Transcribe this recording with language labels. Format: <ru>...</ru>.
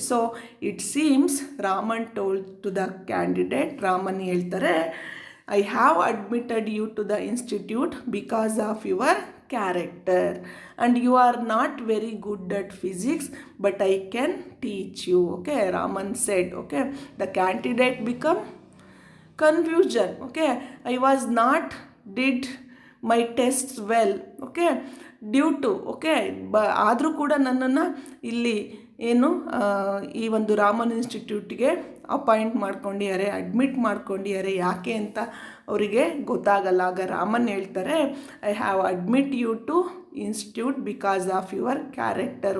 <en>so it seems Raman told to the candidate,</en> <kn>Raman ಹೇಳ್ತಾರೆ,</kn> <en>I have admitted you to the institute because of your character and you are not very good at physics but I can teach you. Okay, Raman said. Okay, the candidate become confusion. Okay, I was not did my tests well.</en> <kn>Okay, due to okay ಆದರೂ ಕೂಡ ನನ್ನನ್ನು ಇಲ್ಲಿ ಏನು ಈ ಒಂದು Raman ಇನ್ಸ್ಟಿಟ್ಯೂಟ್ಗೆ appoint ಮಾಡ್ಕೊಂಡಿದ್ದಾರೆ, admit ಮಾಡ್ಕೊಂಡಿದ್ದಾರೆ. ಯಾಕೆ ಅಂತ ಅವರಿಗೆ ಗೊತ್ತಾಗಲ್ಲ. ಆಗ ರಾಮನ್ ಹೇಳ್ತಾರೆ,</kn> <en>I have admit you to institute because of your character.</en>